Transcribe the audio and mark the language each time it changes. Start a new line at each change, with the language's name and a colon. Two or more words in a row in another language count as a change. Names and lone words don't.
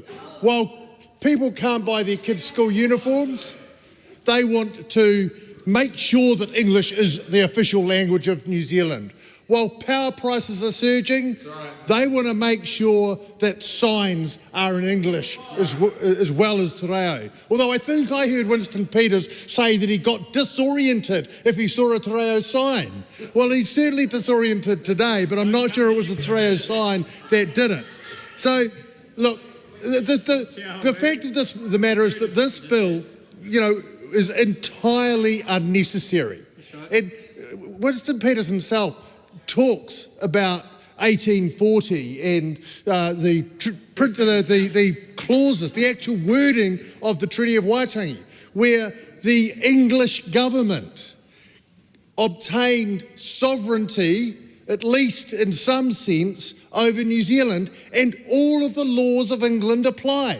English: While people can't buy their kids' school uniforms, they want to make sure that English is the official language of New Zealand. While power prices are surging, they want to make sure that signs are in English as well as
Māori: te reo.
English: Although I think I heard Winston Peters say that he got disoriented if he saw a
Māori: te reo
English: sign. Well, he's certainly disoriented today, but I'm not sure it was the
Māori: te reo
English: sign that did it. So, look, the fact of the matter is that this bill, you know, is entirely unnecessary. And Winston Peters himself talks about 1840 and the clauses, the actual wording of the Treaty of Waitangi, where the English government obtained sovereignty, at least in some sense, over New Zealand, and all of the laws of England applied.